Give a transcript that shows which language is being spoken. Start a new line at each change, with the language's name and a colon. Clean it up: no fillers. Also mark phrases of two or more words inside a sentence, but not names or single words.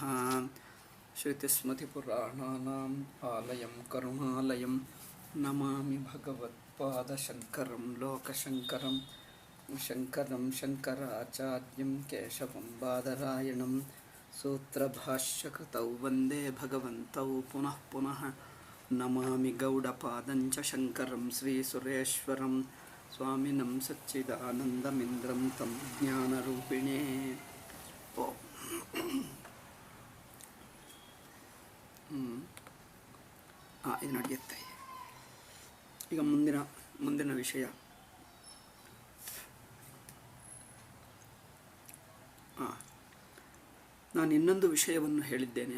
Sanskrit: श्रुतिस्मृतिपुराणानाम् आलयं करुणालयं नमामि भगवत्पादशङ्करं लोकशङ्करं शङ्करं शङ्कराचार्यं केशवं बादरायणं सूत्रभाष्यकृतौ वन्दे भगवन्तौ पुनः पुनः। नमामि गौडपादं च शङ्करं श्रीसुरेश्वरं स्वामिनं सच्चिदानन्दमिन्द्रं तं ज्ञानरूपिणे।
Kannada: ಇದು ನಡೆಯುತ್ತೆ. ಈಗ ಮುಂದಿನ ವಿಷಯ ನಾನು ಇನ್ನೊಂದು ವಿಷಯವನ್ನು ಹೇಳಿದ್ದೇನೆ.